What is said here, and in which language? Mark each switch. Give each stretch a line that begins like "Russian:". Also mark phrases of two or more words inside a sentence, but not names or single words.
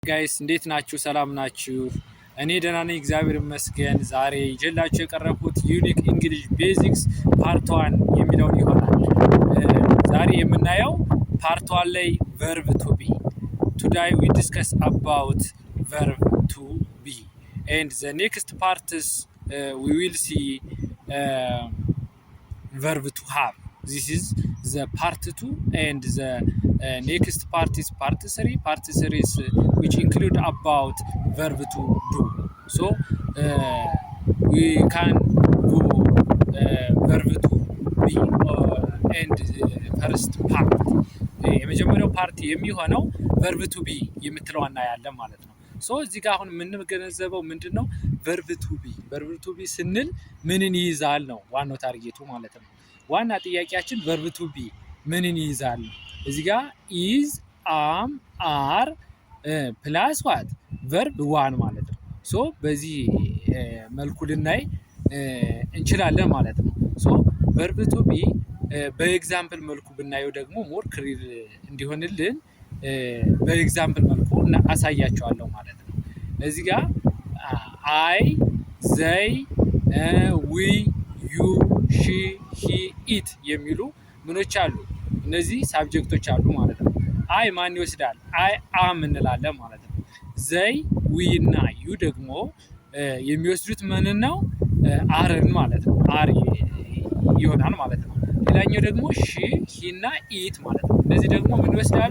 Amharic: ጋይስ እንዴት ናችሁ? ሰላም ናችሁ? እኔ ደህና ነኝ፣ እግዚአብሔር ይመስገን። ዛሬ ይዤላችሁ የቀረብኩት
English: Unique English Basics Part 1
Amharic: የሚለውን ይሆናል። ዛሬ የምናየው ፓርት 1 ላይ
English: verb to be. Today we discuss about verb to be and the next parts we will see verb to have. This is the part 2 and the next part is part 3. Part 3 is which include about verb to do. So we can go verb to be and first part.
Amharic: የመጀመሪያው ፓርት የሚሆነው
English: verb to be
Amharic: የምትለው እናያለን ማለት ነው። ሶ እዚህ ጋር አሁን የምንገነዘበው ምንድነው
English: verb to be
Amharic: ስንል ምንን ይይዛል ነው ዋናው ታርጌቱ ማለት ነው። ዋና ጥያቄያችን
English: verb to be
Amharic: ምንን ይይዛል? እዚህ ጋር
English: is am are plus what verb 1
Amharic: ማለት ነው። ሶ በዚህ መልኩ ልናይ እንችላለን ማለት ነው። ሶ
English: verb to be
Amharic: በኤግዛምፕል መልኩ ብናየው ደግሞ
English: more clear
Amharic: እንዲሆንልን በኤግዛምፕል መልኩ አሳያቸዋለሁ ማለት ነው። እዚህ ጋር
English: I they we you she he it
Amharic: የሚሉ ምኖች አሉ። እነዚህ ሳብጀክቶች አሉ ማለት ነው። አይ ማን ይወስዳል?
English: I am
Amharic: እንላለን ማለት ነው።
English: they we
Amharic: እና ዩ ደግሞ የሚወስዱት ምን ነው? አርን ማለት ነው። አር ይሆናል ማለት ነው። ሌላኛው ደግሞ
English: she he
Amharic: እና ኢት ማለት ነው። እነዚህ ደግሞ ምን ይወስዳሉ?